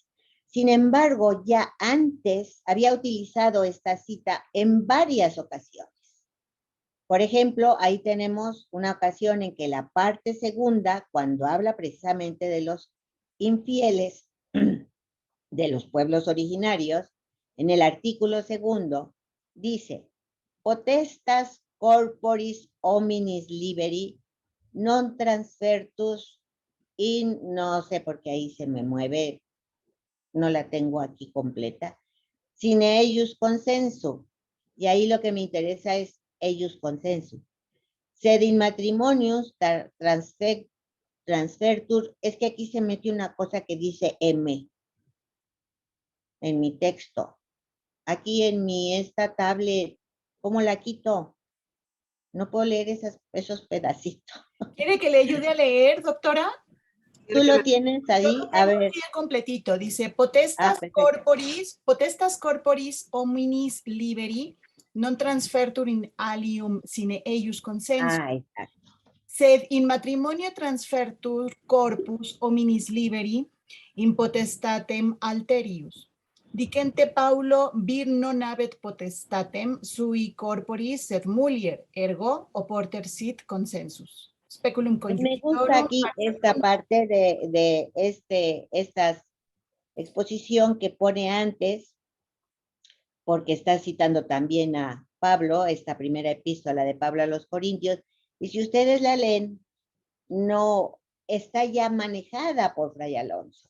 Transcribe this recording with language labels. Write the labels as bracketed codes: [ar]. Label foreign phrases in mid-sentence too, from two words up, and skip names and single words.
[es] Sin embargo, ya antes había utilizado esta cita en varias ocasiones. Por ejemplo, ahí tenemos una ocasión en que la parte segunda, cuando habla precisamente de los infieles de los pueblos originarios, en el artículo segundo, dice, [la] potestas corporis hominis liberi non transfertus in, [es] no sé por qué ahí se me mueve, no la tengo aquí completa, [la] sine eius consensu, [es] y ahí lo que me interesa es [la] eius consensu. Sed in matrimonius transfertur, [es] es que aquí se mete una cosa que dice M en mi texto. Aquí en esta tablet, ¿cómo la quito? No puedo leer esos pedacitos. ¿Quiere que le ayude a leer, doctora? ¿Tú lo tienes ahí? A ver. Bien completito. Dice, [la] potestas corporis hominis liberi non transfertur in alium sine eius consensus. [es] Exacto. [la] Sed in matrimonio transfertur corpus hominis liberi in potestatem alterius. Dicente Paulo vir non habet potestatem sui corporis sed mulier, ergo oporter sit consensus. Speculum conjugitorum. [es] Me gusta aquí esta parte de esta exposición que pone antes, porque está citando también a Pablo, esta primera epístola de Pablo a los Corintios, y si ustedes la leen, no está ya manejada por Fray Alonso.